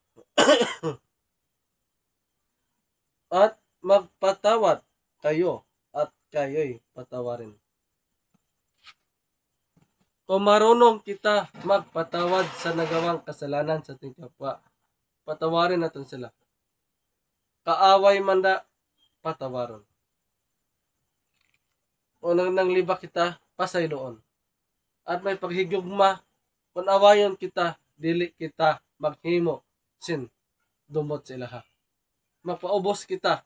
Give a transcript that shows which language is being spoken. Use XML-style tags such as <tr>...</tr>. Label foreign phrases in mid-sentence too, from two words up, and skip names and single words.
<tl>At magpatawad kayo at kayo'y patawarin. Kung marunong kita magpatawad sa nagawang kasalanan sa ating kapwa, patawarin natin sila.</tl> <hil>Kaaway manda, patawaron.</hil> <ceb>O nang liba kita, pasayloon. At may paghigugma, kung awayon kita, dili kita maghimo sin dumot sa ilaha. Magpaubos kita.</ceb>